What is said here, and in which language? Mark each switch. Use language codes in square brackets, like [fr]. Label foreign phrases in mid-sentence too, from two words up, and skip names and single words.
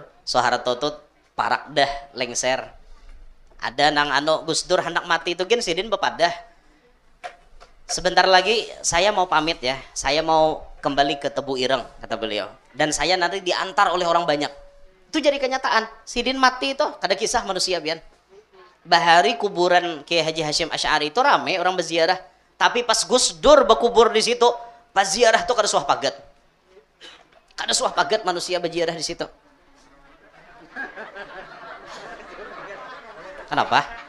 [bjn] Soeharto tuh parak dah lengser. Ada nang Gus Dur hendak mati itu gen Sidin bepadah. [id] Sebentar lagi saya mau pamit ya, saya mau kembali ke Tebu Ireng kata beliau, dan saya nanti diantar oleh orang banyak. Itu jadi kenyataan. [bjn] Sidin mati itu kada kisah manusia bian. Bahari kuburan Kiai Haji Hashim Asy'ari itu rame orang berziarah, tapi pas Gus Dur berkubur di situ, pas ziarah tuh kada suah pagat. Kada suah pagat manusia berziarah di situ. [id] Kenapa?